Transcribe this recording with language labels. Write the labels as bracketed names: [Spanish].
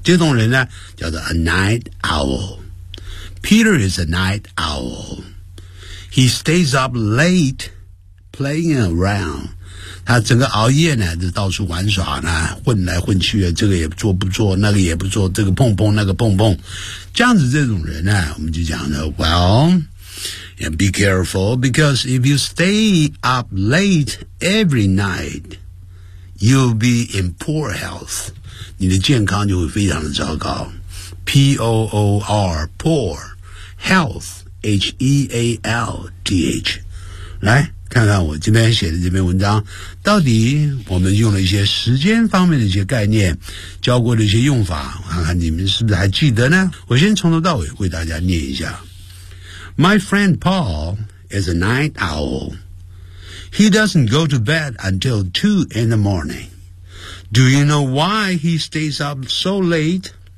[Chinese] 这种人呢叫做 [English] a night owl. Peter is a night owl. He stays up late playing around. [Chinese] 他整个熬夜呢就到处玩耍呢，混来混去的，这个也做不做，那个也不做，这个碰碰那个碰碰，这样子这种人呢，我们就讲呢 well. [English] And be careful, because if you stay up late every night, you'll be in poor health. [Chinese] 你的健康就会非常的糟糕。 [English] P-O-O-R, poor, health, H-E-A-L-T-H. [Chinese] 来，看看我这边写的这篇文章，到底我们用了一些时间方面的一些概念，教过的一些用法，看看你们是不是还记得呢？我先从头到尾为大家念一下。 [English] My friend Paul is a night owl. He doesn't go to bed until 2 in the morning. Do you know why he stays up so late?